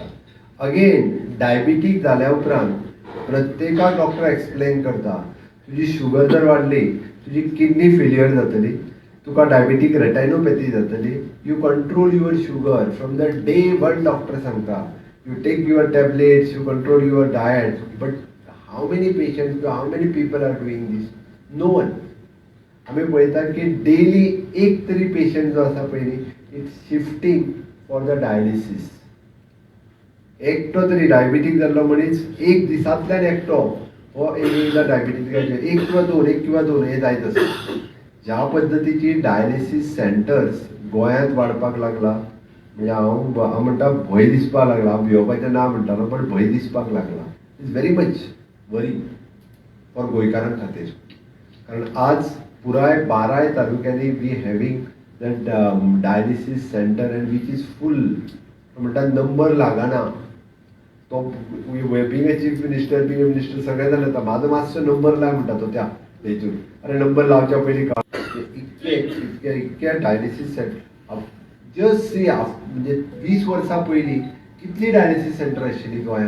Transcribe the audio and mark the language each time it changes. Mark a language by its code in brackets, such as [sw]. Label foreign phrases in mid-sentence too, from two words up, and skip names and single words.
[kok] अगेन डायबिटीक जाल्या उपरांत प्रत्येकाक डॉक्टर एक्सप्लेन करता तुजी शुगर जर वाडली, तुजी [en] kidney failure [kok] जातली, तुका [en] diabetic retinopathy [kok] जातली. [en] you control your sugar from the day one. [kok] डॉक्टर सांगता [en] you take your tablets, you control your diet. but how many patients, how many people are doing this? no one. [kok] आमी पळयता की डेली एक तरी पेशंट जो आसा पळय [en] it's shifting for the dialysis. [kok] एकटो तरी डायबिटीक जाल्लो मनीस एक दिसांतल्यान एकटो हो एकदा डायबिटीक एक किंवा दोन हे जायत आसा. ज्या पद्दतीची [en] dialysis centres [kok] गोंयांत वाडपाक लागला म्हणजे हांव म्हणटा भंय दिसपाक लागला. हांव भिवपाचें ना म्हणटालो, बट भंय दिसपाक लागला. [en] it's very much worry [kok] फॉर गोंयकारां खातीर. कारण आज पुराय 12 तालुक्यांनी [en] we having that dialysis center and which is full. [kok] म्हणटा नंबर लागना तो [en] being a Chief Minister being a Minister [kok] सगळे जाण येता म्हाजो मातसो नंबर लाय म्हणटा तो त्या हेतून. अरे नंबर लावच्या पयलीं इतके [en] dialysis centre just see [kok] म्हणजे 20 वर्सां पयलीं कितली डायलिसीस सेंटर आशिल्ली गोंयांत?